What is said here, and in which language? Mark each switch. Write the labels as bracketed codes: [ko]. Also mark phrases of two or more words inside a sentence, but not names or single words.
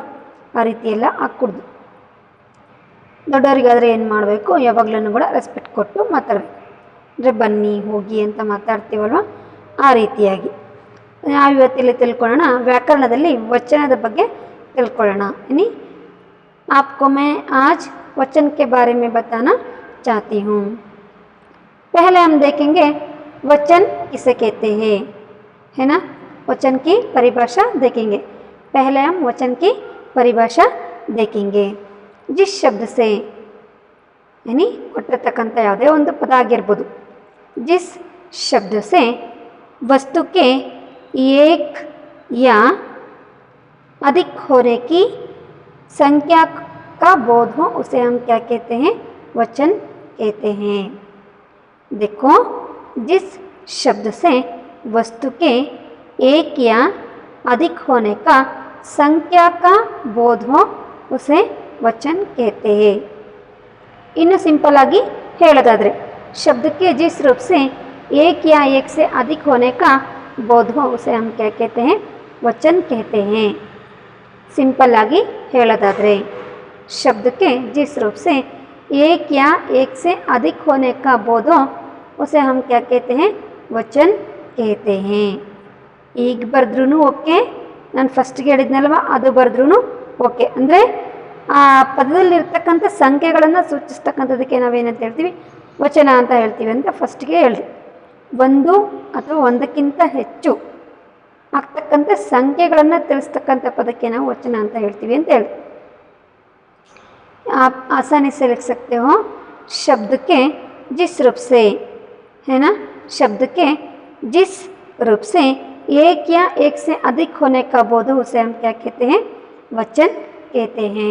[kn] ಆ ರೀತಿ ಎಲ್ಲ ಹಾಕ್ಕೊಡ್ದು. ದೊಡ್ಡವರಿಗಾದರೆ ಏನು ಮಾಡಬೇಕು, ಯಾವಾಗಲೂ ಕೂಡ ರೆಸ್ಪೆಕ್ಟ್ ಕೊಟ್ಟು ಮಾತಾಡಬೇಕು. ಅಂದರೆ ಬನ್ನಿ ಹೋಗಿ ಅಂತ ಮಾತಾಡ್ತೀವಲ್ವ, ಆ ರೀತಿಯಾಗಿ ನಾವು ಇವತ್ತಿಲ್ಲಿ ತಿಳ್ಕೊಳ್ಳೋಣ. ವ್ಯಾಕರಣದಲ್ಲಿ ವಚನದ ಬಗ್ಗೆ ತಿಳ್ಕೊಳ್ಳೋಣ. [hi] यानी आपको मैं आज वचन के बारे में बताना चाहती हूँ. पहले हम देखेंगे वचन किसे कहते हैं, है ना. वचन की परिभाषा देखेंगे. पहले हम वचन की परिभाषा देखेंगे. जिस शब्द से यानी [kn] ಕೊಟ್ಟಿರ್ತಕ್ಕಂಥ ಯಾವುದೇ ಒಂದು ಪದ ಆಗಿರ್ಬೋದು, [hi] जिस शब्द से वस्तु के एक या अधिक होने की संख्या का बोध हो उसे हम क्या कहते हैं, वचन कहते हैं. देखो, जिस शब्द से वस्तु के एक या अधिक होने का संख्या का बोध हो उसे वचन कहते हैं. [kn] ಇನ್ನು ಸಿಂಪಲ್ ಆಗಿ ಹೇಳೋದಾದರೆ, [hi] शब्द के जिस रूप से एक या एक से अधिक होने का बोध हो उसे हम क्या कहते हैं, वचन कहते हैं. [kn] ಸಿಂಪಲ್ ಆಗಿ ಹೇಳೋದಾದರೆ, [hi] शब्द के जिस रूप से एक या एक से अधिक होने का बोध हो उसे हम क्या कहते हैं, वचन कहते हैं. [kn] ಈಗ ಬರೆದ್ರೂ ಓಕೆ, ನಾನು ಫಸ್ಟ್ಗೆ ಹೇಳಿದ್ನಲ್ವ ಅದು ಬರೆದ್ರೂ ಓಕೆ. ಅಂದರೆ ಆ ಪದದಲ್ಲಿರ್ತಕ್ಕಂಥ ಸಂಖ್ಯೆಗಳನ್ನು ಸೂಚಿಸ್ತಕ್ಕಂಥದಕ್ಕೆ ನಾವೇನಂತ ಹೇಳ್ತೀವಿ, ವಚನ ಅಂತ ಹೇಳ್ತೀವಿ ಅಂತ ಫಸ್ಟ್ಗೆ ಹೇಳಿ. ಒಂದು ಅಥವಾ ಒಂದಕ್ಕಿಂತ ಹೆಚ್ಚು ಆಗ್ತಕ್ಕಂಥ ಸಂಖ್ಯೆಗಳನ್ನು ತಿಳಿಸ್ತಕ್ಕಂಥ ಪದಕ್ಕೆ ನಾವು ವಚನ ಅಂತ ಹೇಳ್ತೀವಿ ಅಂತ ಹೇಳಿ. [hi] आप आसानी से लिख सकते हो, शब्द के जिस रूप से, है ना, शब्द के जिस रूप से एक या एक से अधिक होने का बोध उसे हम क्या कहते हैं, वचन कहते हैं.